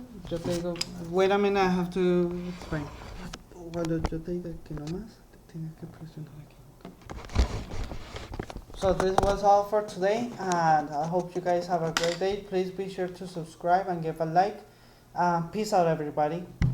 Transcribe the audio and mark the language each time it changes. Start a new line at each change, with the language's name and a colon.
Spanish: Yo te digo,
English: wait a minute, I have to explain.
Spanish: Cuando yo te diga que no más, tienes que presionar aquí.
English: So this was all for today, and I hope you guys have a great day. Please be sure to subscribe and give a like. Peace out, everybody.